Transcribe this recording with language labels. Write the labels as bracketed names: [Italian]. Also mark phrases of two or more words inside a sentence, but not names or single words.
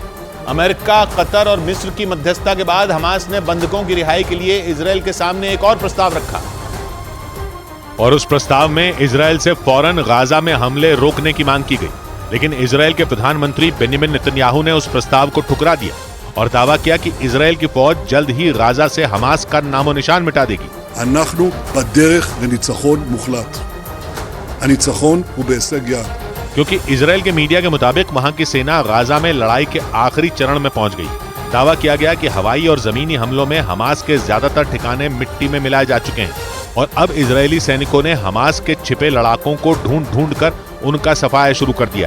[Hindi] अमेरिका, कतर और मिस्र की मध्यस्थता के बाद हमास ने बंधकों की रिहाई के लिए इजराइल के सामने एक और प्रस्ताव रखा और उस प्रस्ताव में इजराइल से फौरन गाजा में हमले रोकने की मांग की गई। लेकिन इजराइल के प्रधानमंत्री बेंजामिन नेतन्याहू ने उस प्रस्ताव को ठुकरा दिया और दावा किया कि इजराइल की फौज जल्द ही गाजा से हमास का नामो निशान मिटा देगी। [Hebrew] אנחנו בדרך לניצחון מוחלט. הניצחון הוא בהישג יד. [Hindi] क्योंकि इजराइल के मीडिया के मुताबिक वहां की सेना गाजा में लड़ाई के आखिरी चरण में पहुंच गई। दावा किया गया कि हवाई और जमीनी हमलों में हमास के ज्यादातर ठिकाने मिट्टी में मिलाए जा चुके हैं और अब इजरायली सैनिकों ने हमास के छिपे लड़ाकों को ढूंढ कर उनका सफाया शुरू कर दिया।